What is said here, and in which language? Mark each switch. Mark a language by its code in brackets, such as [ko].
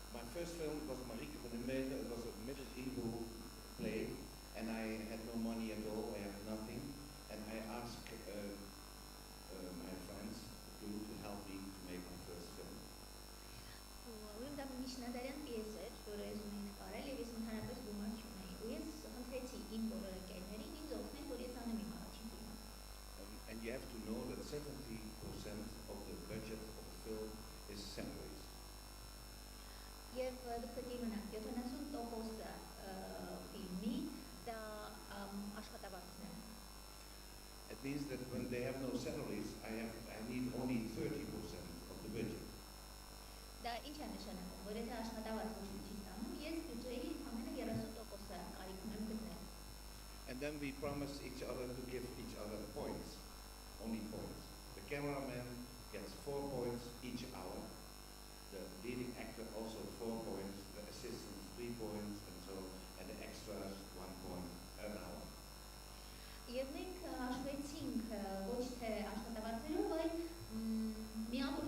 [en] First film was Marieke van der Meter. It was a medieval play, and I had no money at all. I had nothing, and I asked my friends to help me to make my first film. [hy] Ուրեմն դա միջնադարյան պիես էր, որը ես ունեի նկարել, եւ ես ընդհանրապես գումար չունեի։ Ու ես խնդրեցի իմ բոլոր ընկերներին ինձ օգնել, որ ես անեմ իմ առաջին ֆիլմը։ [en] And you have to know that 70% of the budget of the film is salaries. [hy] Եվ դուք պետք է իմանաք, 70%-ը ֆիլմի դա աշխատավարձն է։ [en] It means that when they have no salaries, I need only 30% of the budget. [hy] Դա ինչ է նշանակում, որ եթե աշխատավարձ ոչ մի չի ստանում, ես բյուջեի ամենը 30%-ը կարիքում եմ գտնել։ [en] And then we promise each other to give each other points, only points. The cameraman gets 4 points each hour. The leading actor also 4 points, the assistant 3 points, and the extras 1 point an hour. [hy] Եվ մենք հաշվեցինք ոչ թե աշխատավարձերով, այլ